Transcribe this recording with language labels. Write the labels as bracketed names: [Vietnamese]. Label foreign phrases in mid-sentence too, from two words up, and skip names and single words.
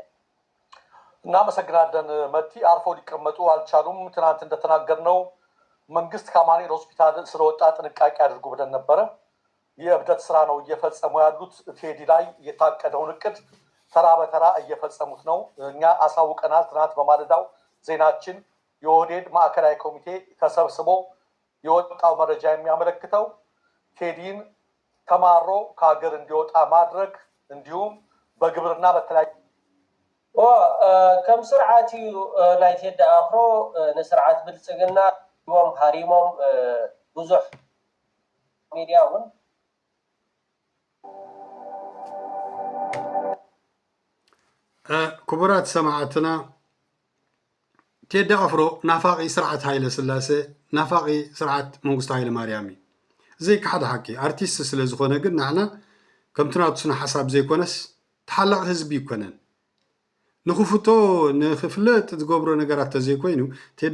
[Amharic] እናመሰግናለን መቲ። አርፎ ሊቀመጡ አልቻሉም። ትናንት እንደተናገርነው መንግስት ከአማኑኤል ሆስፒታል ስለወጣ ጥንቃቄ አድርጉ ብለን ነበረ። የእብደት ስራ ነው እየፈጸሙ ያሉት። ቴዲ ላይ የታቀደውን እቅድ ተራ በተራ እየፈጸሙት ነው። እኛ አሳውቀናል። ትናንት በማለዳው ዜናችን የኦህዴድ ማዕከላዊ ኮሚቴ ተሰብስቦ የወጣው መረጃ የሚያመለክተው ቴዲን ተማሮ ከሀገር እንዲወጣ ማድረግ እንዲሁም በግብርና በተለያዩ [Tigrinya] ከም ስርዓት እዩ ናይ ቴዲ አፍሮ ንስርዓት ብልፅግና ዎም ሃሪሞም ብዙሕ ሚድያ እውን ክቡራት ሰማዕትና ቴዲ አፍሮ ናፋቂ ስርዓት ሃይለ ስላሴ ናፋቂ ስርዓት መንግስቱ ሃይለ ማርያም ዘይ ካሕደ ሓቂ አርቲስት ስለ ዝኾነ ግን ንሕና ከምቲ ናቱ ስነ ሓሳብ ዘይኮነስ ተሓላቕ ህዝቢ ይኮነን ንኽፍቶ ንኽፍለጥ ዝገብሮ ነገራት ተዘይኮይኑ ቴዲ